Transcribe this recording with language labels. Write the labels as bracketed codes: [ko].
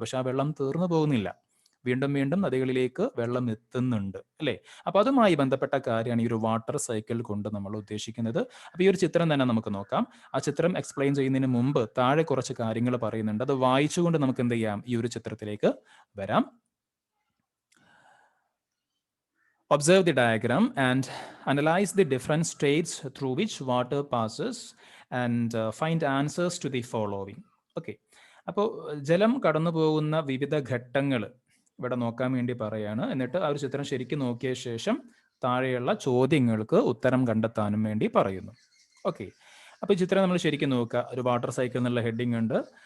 [ml] പക്ഷെ ആ വെള്ളം തീർന്നു പോകുന്നില്ല, വീണ്ടും വീണ്ടും നദികളിലേക്ക് വെള്ളം എത്തുന്നുണ്ട്, അല്ലേ? അപ്പൊ അതുമായി ബന്ധപ്പെട്ട കാര്യമാണ് ഈ ഒരു വാട്ടർ സൈക്കിൾ കൊണ്ട് നമ്മൾ ഉദ്ദേശിക്കുന്നത്. അപ്പൊ ഈ ഒരു ചിത്രം തന്നെ നമുക്ക് നോക്കാം. ആ ചിത്രം എക്സ്പ്ലെയിൻ ചെയ്യുന്നതിന് മുമ്പ് താഴെ കുറച്ച് കാര്യങ്ങൾ പറയുന്നുണ്ട്. അത് വായിച്ചുകൊണ്ട് നമുക്ക് എന്ത് ചെയ്യാം, ഈ ഒരു ചിത്രത്തിലേക്ക് വരാം. [en] Observe the diagram and analyze the different states through which water passes and find answers to the following. [ml] Okay, അപ്പോൾ ജലം കടന്നു പോകുന്ന വിവിധ ഘട്ടങ്ങൾ ഇവിടെ നോക്കാൻ വേണ്ടി പറയാണ്. എന്നിട്ട് ആ ഒരു ചിത്രം ശരിക്കും നോക്കിയ ശേഷം താഴെയുള്ള ചോദ്യങ്ങൾക്ക് ഉത്തരം കണ്ടെത്താനും വേണ്ടി പറയുന്നു. ഓക്കെ, അപ്പോൾ ഈ ചിത്രം നമ്മൾ ശരിക്കും നോക്കുക. ഒരു വാട്ടർ സൈക്കിൾ എന്നുള്ള ഹെഡിങ് ഉണ്ട്.